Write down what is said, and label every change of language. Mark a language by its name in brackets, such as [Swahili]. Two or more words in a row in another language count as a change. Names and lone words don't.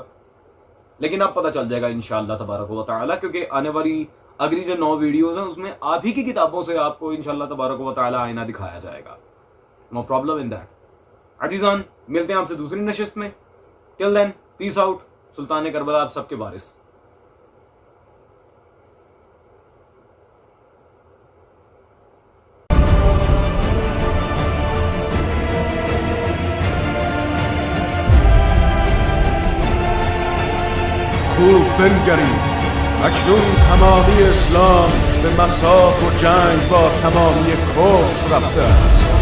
[Urdu] لیکن اب پتہ چل جائے گا [Arabic] انشاءاللہ تبارک و تعالی، [Urdu] کیونکہ آنے والی اگلی جو 9 ویڈیوز ہیں اس میں آپ ہی کی کتابوں سے آپ کو [Arabic] انشاءاللہ تبارک و تعالی [Urdu] آئینہ دکھایا جائے گا. [English] No problem in that. [Urdu] عزیزان، ملتے ہیں آپ سے دوسری نشست میں. [English] Till then peace out. [Urdu] سلطان کربلا آپ سب کے وارث. [Persian] خوب بنگرید، اکنون تمامی اسلام به مصاف و جنگ با تمامی کفر رفته است.